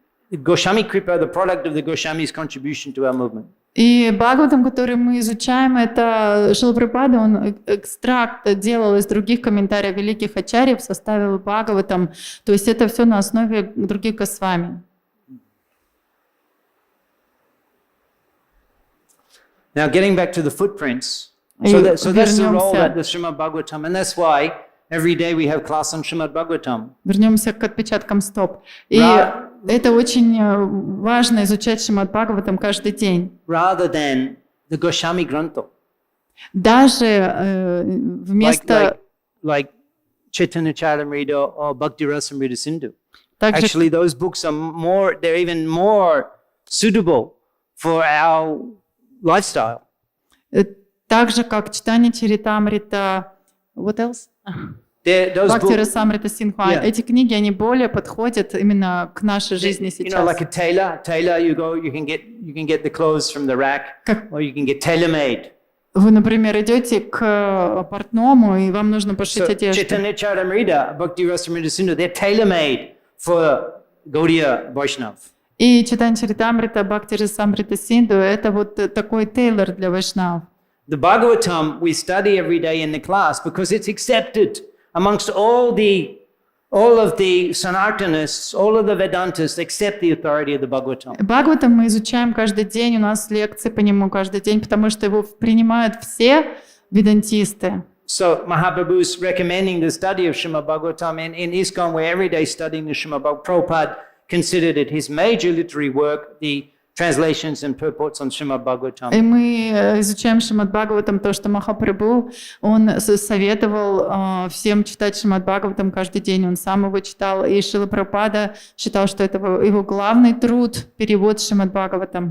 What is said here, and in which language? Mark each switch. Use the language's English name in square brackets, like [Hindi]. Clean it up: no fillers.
[English] Goswami Kripa, the product of the Goswami's contribution to our movement. [Russian] И Бхагаватам, который мы изучаем, это Шрила Прабхупада, он экстракт делал из других комментариев великих ачарьев, составил Бхагаватам. То есть это все на основе других Госвами. [English] Now, getting back to the footprints. So that's the role that the Śrīmad-Bhāgavatam, and that's why every day we have class on Śrīmad-Bhāgavatam. [Russian] Вернемся к отпечаткам стоп. И это очень важно изучать Śrīmad-Bhāgavatam каждый день. [English] Rather than the Goswami Grantha. [Russian] Даже вместо... [English] Like Caitanya-charitamrita or Bhakti-rasamrita Sindhu. Actually, those books are they're even more suitable for our lifestyle. [Russian] Так же, как Чайтанья-чаритамрита, [English] what else? [Russian] Бхакти-расамрита Синха. Эти книги, они более подходят именно к нашей жизни сейчас. [English] You know, like a tailor, you can get the clothes from the rack, or you can get tailor-made. [Russian] Вы, например, идете к портному, и вам нужно пошить одежду. [English] Caitanya-charitamrita, Bhakti-rasamrita Sindhu, they're tailor-made for Gaudiya Vaishnav. [Russian] И Чайтанья-чаритамрита, Бхакти-расамрита Синду, это вот такой тейлор для вайшнав. [English] The Bhagavatam we study every day in the class because it's accepted amongst all of the Sanatanists, all of the Vedantists accept the authority of the Bhagavatam. [Russian] Бхагаватам мы изучаем каждый день, у нас лекции по нему каждый день, потому что его принимают все ведантисты. [English] So Mahaprabhu is recommending the study of Śrīmad-Bhāgavatam in ISKCON, we're every day studying the Śrīmad-Bhagavatam. Prabhupada considered it his major literary work, the translations and purports on Śrīmad-Bhāgavatam. [Russian] И мы изучаем Śrīmad-Bhāgavatam, то, что Махапрабху, он советовал всем читать Śrīmad-Bhāgavatam каждый день, он сам его читал, и Шрила Прабхупада считал, что это его главный труд, перевод Śrīmad-Bhāgavatam.